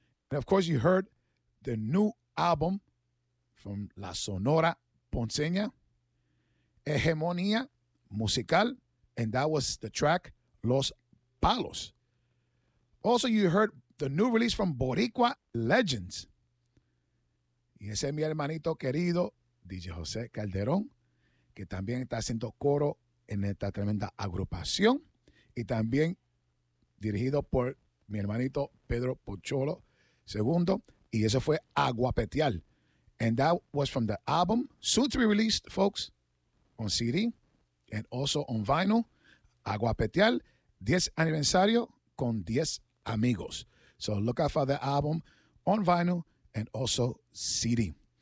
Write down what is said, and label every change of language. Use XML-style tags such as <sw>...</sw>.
<en>And of course, you heard the new album from La Sonora Ponceña, Hegemonía Musical, and that was the track Los Palos. Also, you heard the new release from Boricua Legends.</en> <es>Y ese es mi hermanito querido, DJ José Calderón, que también está haciendo coro en esta tremenda agrupación y también dirigido por mi hermanito Pedro Pocholo II, y eso fue Aguapetial.</es> <en>And that was from the album, soon to be released, folks, on CD and also on vinyl, Aguapetial, 10 aniversario con 10 amigos. So look out for the album on vinyl and also CD.</en>